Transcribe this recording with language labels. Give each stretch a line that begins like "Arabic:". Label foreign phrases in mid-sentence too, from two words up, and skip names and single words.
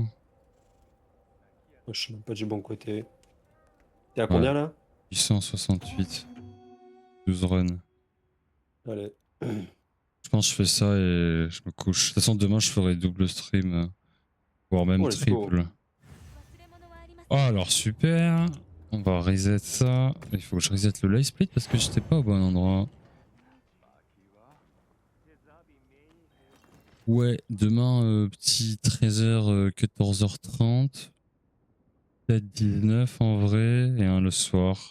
French: Moi, je sais même pas du bon côté. T'es à Ouais, combien là? 868. 12 runs. Allez. Je pense que je fais ça et je me couche. De toute façon, demain, je ferai double stream, voire même
English: Oh, let's go.
French: triple.
Japanese: 忘れ物はあります
French: Oh, alors super. On va reset ça. Il faut que je reset le
English: live split
French: parce que j'étais pas au bon endroit. Ouais, demain, petit 13h, 14h30. Peut-être 19 en vrai, et un le soir.